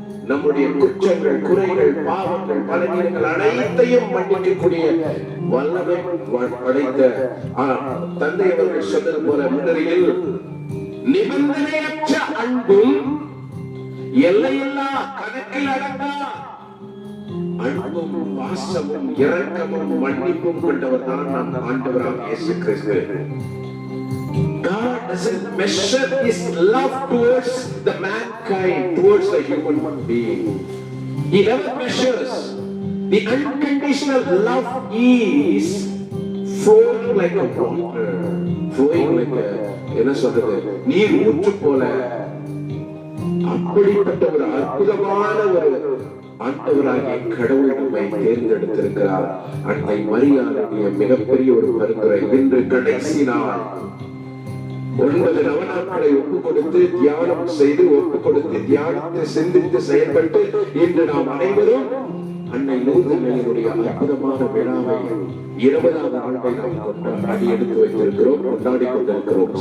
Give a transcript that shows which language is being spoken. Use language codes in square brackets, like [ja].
[ta] நம்முடைய குற்றங்கள், குறைகள், பாவங்கள், பலவீனங்கள் அனைத்தையும் மன்னிக்கக்கூடிய வல்லமை படைத்த தந்தை அவர்கள் சொன்னது போல முன்னரையில் நிபந்தனையற்ற அன்பும் எல்லையில்லா கணக்கில் அடங்கா அன்பும் பாசமும் இரக்கமும் மன்னிப்பும் கொண்டவர் தான் நம் ஆண்டவராக இயேசு கிறிஸ்து. [en] God doesn't measure his love towards the mankind, towards the human being. He never measures. The unconditional love is flowing like a water, flowing like a [ta] என்ன சொல்றது, நீர் ஊற்று போல. அப்படிப்பட்ட ஒரு அற்புதமான ஒரு ஆண்டவராகிய கடவுள் நம்மை தேர்ந்தெடுத்திருக்கிறார். அன்னை மரியாளுடைய மிகப்பெரிய ஒரு பரிந்துரை. இன்று கடைசி நாள். 9 நவநாட்களை ஒப்புக் கொடுத்து தியானம் செய்து, ஒப்புக் கொடுத்து தியானித்து, சிந்தித்து, செயல்பட்டு இன்று நாம் அனைவரும் அன்னை லூர்தினுடைய அற்புதமான விழாவை 20வது ஆண்டை நாம் கொண்டாடி எடுத்து வைத்திருக்கிறோம், கொண்டாடி கொண்டிருக்கிறோம்.